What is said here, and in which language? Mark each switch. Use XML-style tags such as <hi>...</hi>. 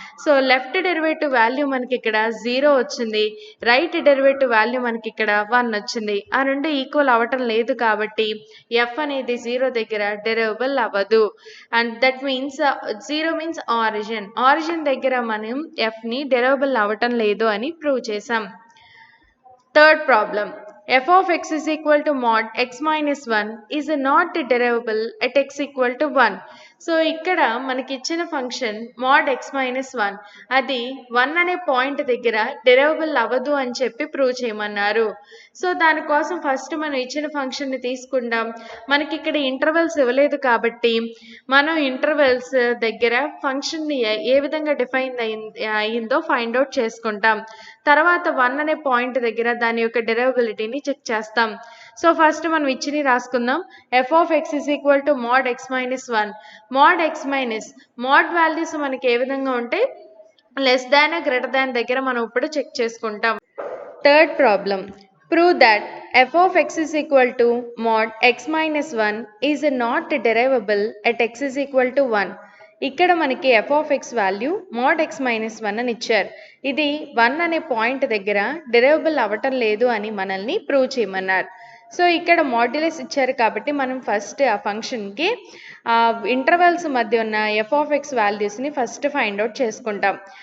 <te>So left derivative value మనకి ఇక్కడ 0 వచ్చింది, రైట్ డెరివేటివ్ వాల్యూ మనకి ఇక్కడ 1 వచ్చింది. ఆ రెండు ఈక్వల్ అవ్వటం లేదు కాబట్టి ఎఫ్ అనేది 0 దగ్గర డెరైవబుల్ అవ్వదు. And that means 0 means origin దగ్గర మనం ఎఫ్ని డెరైవబుల్ అవ్వటం లేదు అని ప్రూవ్ చేసాం.</te> <en>Third problem. f of x is equal to mod x minus 1 is not derivable at x equal to 1.</en> <te>So ఇక్కడ మనకి ఇచ్చిన ఫంక్షన్ mod x మైనస్ 1 అది 1 అనే పాయింట్ దగ్గర డెరైవబుల్ అవ్వదు అని చెప్పి ప్రూవ్ చేయమన్నారు. సో దానికోసం ఫస్ట్ మనం ఇచ్చిన ఫంక్షన్ని తీసుకుందాం. మనకి ఇక్కడ ఇంటర్వెల్స్ ఇవ్వలేదు కాబట్టి మనం ఇంటర్వెల్స్ దగ్గర ఫంక్షన్ని ఏ విధంగా డిఫైన్ అయిందో ఫైండ్ అవుట్ చేసుకుంటాం. తర్వాత 1 అనే పాయింట్ దగ్గర దాని యొక్క డెరైవబిలిటీని చెక్ చేస్తాం. సో ఫస్ట్ మనం ఇచ్చిని రాసుకుందాం. F of X is equal to mode X minus 1. Mode X minus mode values మనకి ఏ విధంగా ఉంటాయి, లెస్ దాన్ గ్రేటర్ దాన్ దగ్గర మనం ఇప్పుడు చెక్ చేసుకుంటాం.</te> <en>Third problem. Prove that f of x is equal to mod x minus 1 is not derivable at x is equal to 1.</en> <te>ఇక్కడ మనకి F of X value mode X minus 1 అని ఇచ్చారు. ఇది 1 అనే పాయింట్ దగ్గర డెరైవబుల్ అవ్వటం లేదు అని మనల్ని ప్రూవ్ చేయమన్నారు. సో ఇక్కడ మాడ్యులస్ ఇచ్చారు కాబట్టి మనం ఫస్ట్ ఆ ఫంక్షన్కి ఇంటర్వెల్స్ మధ్య ఉన్న ఎఫ్ ఆఫ్ ఎక్స్ వాల్యూస్ని ఫస్ట్ ఫైండ్ అవుట్ చేసుకుంటాం.</te>